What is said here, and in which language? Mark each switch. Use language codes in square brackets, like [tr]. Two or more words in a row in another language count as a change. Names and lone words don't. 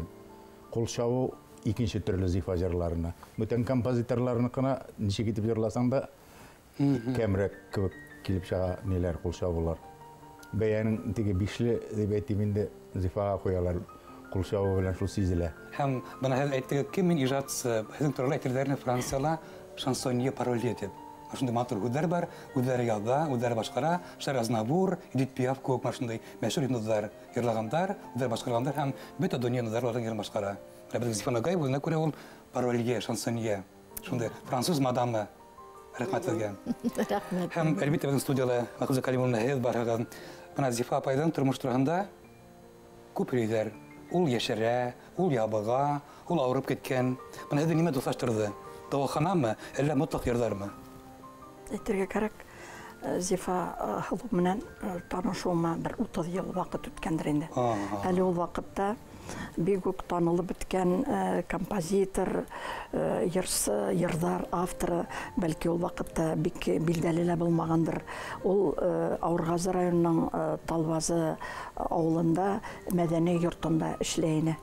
[tt] Кул чабу икенче төрле Зифа җырларына. Бүтән композиторларныкына ничек итеп җырласаң да кәмрәк кебек килеп чыга ниләр кул чабулар. Бәянең теге бишле дип әйтим инде Зифага куялар. Кул чабу белән шул сизелә. [ba] Һәм бына һеҙ әйттегеҙ, кем мин ижадсы, һеҙҙең турала әйтеләрне Францияла [fr] chansonnier parolier [ba] дип. Шундай матур һүҙҙәр бар, үҙҙәре яҙа, үҙҙәре башҡара, Шәр Азнавур, Эдит Пиаф кеүек шундай мәшһүр йондоҙҙар йырлагандар, үҙҙәре башҡарғандар һәм бөтә донъя йондоҙҙары йырын башҡара. Беҙҙең Зифа Нагаева үҙенә күрә ул паролье, шансонье, шундай француз мадамы. Рәхмәт һеҙгә. Рәхмәт. Һәм әлбиттә беҙҙең студияла Мәхүзә Кәлимовна һеҙ барһығыҙ. Бына Зифа апайҙың тормош тураһында күп һөйләйҙәр. Ул йәшәрә, ул ябыға, ул ауырып кеткән. Бына һеҙҙе нимә дуҫлаштырҙы? Дауаханамы, әллә мотлаҡ йырҙармы? Әйтергә кәрәк. Зифа Хылу менән танышыуыма бер 30 ел вакыт үткәндер инде. Әле ул вакытта бик үк танылып беткән композитор, йырдар, авторы, бәлки ул вакытта бик билдәле лә булмагандыр. Ул Авыргазы районының Талвазы авылында мәдәни йортында эшләй ине.